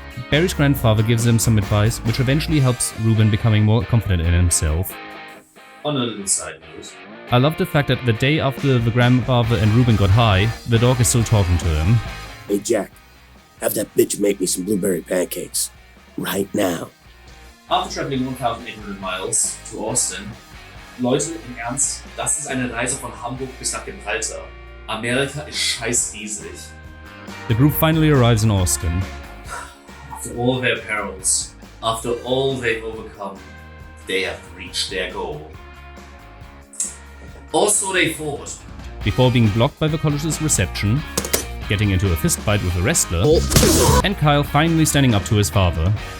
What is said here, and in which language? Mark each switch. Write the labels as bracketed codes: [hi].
[en] Barry's grandfather gives him some advice, which eventually helps Ruben becoming more confident in himself. on a little side note, I love the fact that the day after the grandfather and Ruben got high, the dog is still talking to him. Hey, Jack, have that bitch make me some blueberry pancakes. Right now. after traveling 1800 miles to Austin, [de] Leute, im Ernst, das ist eine Reise von Hamburg bis nach Gibraltar. Amerika ist scheißriesig. [en] The group finally arrives in Austin. After all their perils, after all they've overcome, they have reached their goal. Also they fought. Before being blocked by the college's reception, getting into a fistfight with a wrestler, and Kyle finally standing up to his father.